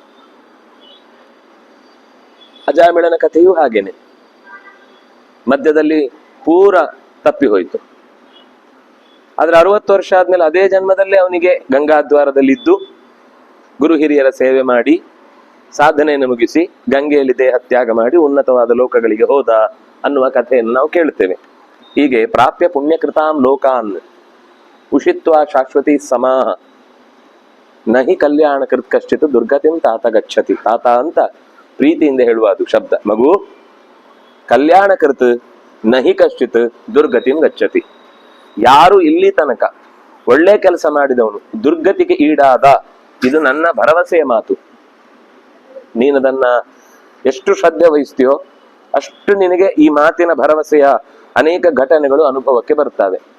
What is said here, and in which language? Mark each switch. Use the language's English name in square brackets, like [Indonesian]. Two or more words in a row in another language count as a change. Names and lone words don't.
[Kannada] ಅಜಾಮಿಳನ ಕಥೆಯೂ ಹಾಗೇನೆ, ಮಧ್ಯದಲ್ಲಿ ಪೂರ ತಪ್ಪಿ ಹೋಯ್ತು. ಆದ್ರೆ 60 ವರ್ಷ ಆದ್ಮೇಲೆ ಅದೇ ಜನ್ಮದಲ್ಲೇ ಅವನಿಗೆ ಗಂಗಾದ್ವಾರದಲ್ಲಿದ್ದು ಗುರು ಹಿರಿಯರ ಸೇವೆ ಮಾಡಿ ಸಾಧನೆಯನ್ನು ಮುಗಿಸಿ ಗಂಗೆಯಲ್ಲಿ ದೇಹ ತ್ಯಾಗ ಮಾಡಿ ಉನ್ನತವಾದ ಲೋಕಗಳಿಗೆ ಹೋದ ಅನ್ನುವ ಕಥೆಯನ್ನು ನಾವು ಕೇಳ್ತೇವೆ. [Sanskrit] ಹೀಗೆ ಪ್ರಾಪ್ಯ ಪುಣ್ಯಕೃತಾಂ ಲೋಕಾನ್ ಉಷಿತ್ವ ಶಾಶ್ವತಿ ಸಮಾಹ ನಹಿ ಕಲ್ಯಾಣ ಕೃತ್ ಕಶ್ಚಿತ್ ದುರ್ಗತಿಂ ತಾತ ಗಚ್ಚತಿ. [Kannada] ತಾತ ಅಂತ ಪ್ರೀತಿಯಿಂದ ಹೇಳುವ ಅದು ಶಬ್ದ. ಮಗು, [Sanskrit] ಕಲ್ಯಾಣ ಕೃತ್ ನಹಿ ಕಶ್ಚಿತ್ ದುರ್ಗತಿಂ ಗಚ್ಚತಿ. [Kannada] ಯಾರು ಇಲ್ಲಿ ತನಕ ಒಳ್ಳೆ ಕೆಲಸ ಮಾಡಿದವನು ದುರ್ಗತಿಗೆ ಈಡಾದ, ಇದು ನನ್ನ ಭರವಸೆಯ ಮಾತು. ನೀನದನ್ನ ಎಷ್ಟು ಶ್ರದ್ಧೆ ವಹಿಸ್ತೀಯೋ ಅಷ್ಟು ನಿನಗೆ ಈ ಮಾತಿನ ಭರವಸೆಯ ಅನೇಕ ಘಟನೆಗಳು ಅನುಭವಕ್ಕೆ ಬರ್ತವೆ.